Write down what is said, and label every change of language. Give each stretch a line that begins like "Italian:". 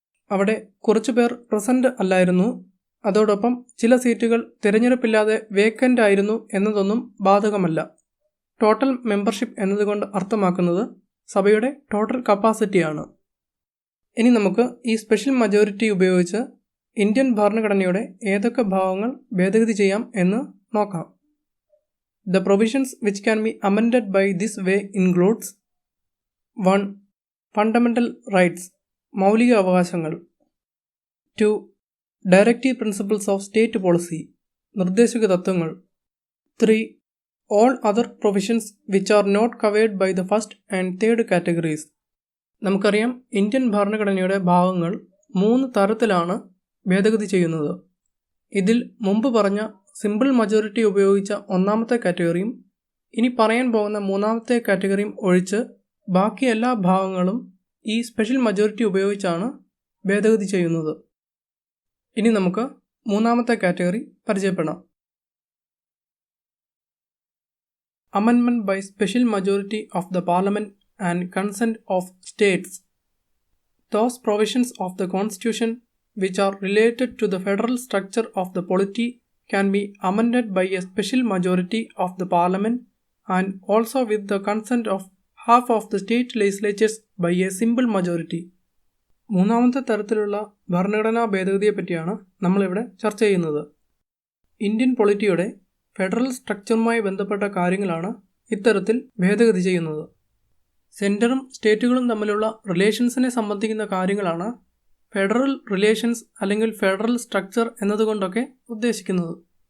Malayalam: അവിടെ കുറച്ചു പേർ പ്രസൻറ്റ് അല്ലായിരുന്നു, അതോടൊപ്പം ചില സീറ്റുകൾ തിരഞ്ഞെടുപ്പില്ലാതെ വേക്കൻ്റ് ആയിരുന്നു എന്നതൊന്നും ബാധകമല്ല. ടോട്ടൽ മെമ്പർഷിപ്പ് എന്നതുകൊണ്ട് അർത്ഥമാക്കുന്നത് സഭയുടെ ടോട്ടൽ കപ്പാസിറ്റിയാണ്. ഇനി നമുക്ക് ഈ സ്പെഷ്യൽ മജോറിറ്റി ഉപയോഗിച്ച് ഇന്ത്യൻ ഭരണഘടനയുടെ ഏതൊക്കെ ഭാഗങ്ങൾ ഭേദഗതി ചെയ്യാം എന്ന് നോക്കാം.
English: The provisions which can be amended by this way includes 1. Fundamental rights,
Malayalam: മൗലിക അവകാശങ്ങൾ.
English: 2. Directive principles of state policy,
Malayalam: നിർദ്ദേശക തത്വങ്ങൾ.
English: 3. All other provisions which are not covered by the first and third categories.
Malayalam: നമുക്കറിയാം, ഇന്ത്യൻ ഭരണഘടനയുടെ ഭാഗങ്ങൾ 3 തരത്തിലാണ് ഭേദഗതി ചെയ്യുന്നത്. ഇതിൽ മുമ്പ് പറഞ്ഞ സിമ്പിൾ മജോറിറ്റി ഉപയോഗിച്ച ഒന്നാമത്തെ കാറ്റഗറിയും ഇനി പറയാൻ പോകുന്ന മൂന്നാമത്തെ കാറ്റഗറിയും ഒഴിച്ച് ബാക്കി എല്ലാ ഭാഗങ്ങളും ഈ സ്പെഷ്യൽ മജോറിറ്റി ഉപയോഗിച്ചാണ് ഭേദഗതി ചെയ്യുന്നത്. ഇനി നമുക്ക് മൂന്നാമത്തെ കാറ്റഗറി പരിചയപ്പെടാം.
English: Amendment by special majority of the Parliament and consent of states. Those provisions of the Constitution which are related to the federal structure of the polity can be amended by a special majority of the Parliament and also with the consent of half of the state legislatures by a simple majority.
Malayalam: മൂന്നാമത്തെ തരത്തിലുള്ള ഭരണഘടനാ ഭേദഗതിയെ പറ്റിയാണ് നമ്മളിവിടെ ചർച്ച ചെയ്യുന്നത്. Indian പൊളിറ്റിയുടെ federal സ്ട്രക്ചറുമായി ബന്ധപ്പെട്ട കാര്യങ്ങളാണ് ഇത്തരത്തിൽ ഭേദഗതി ചെയ്യുന്നത്. സെൻറ്ററും സ്റ്റേറ്റുകളും തമ്മിലുള്ള റിലേഷൻസിനെ സംബന്ധിക്കുന്ന കാര്യങ്ങളാണ് ഫെഡറൽ റിലേഷൻസ് അല്ലെങ്കിൽ ഫെഡറൽ സ്ട്രക്ചർ എന്നതുകൊണ്ടൊക്കെ ഉദ്ദേശിക്കുന്നത്.